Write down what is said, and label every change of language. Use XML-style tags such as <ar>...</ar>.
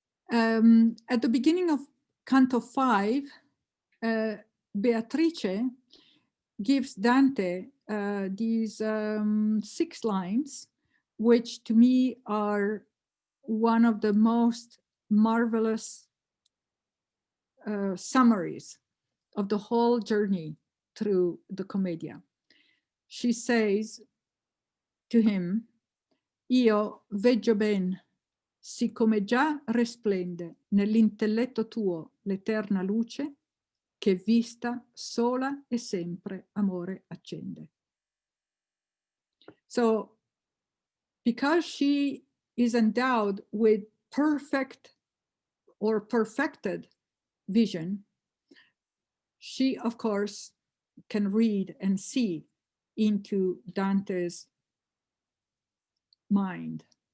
<en>At the beginning of Canto 5, Beatrice gives Dante these 6 lines, which to me are one of the most marvelous summaries of the whole journey through the Commedia. She says to him,</en> <it>io veggio ben, siccome già risplende nell'intelletto tuo l'eterna luce, che vista sola e sempre amore accende.</it> <en>So, because she is endowed with perfect or perfected vision, she, of course, can read and see into Dante's mind.</en>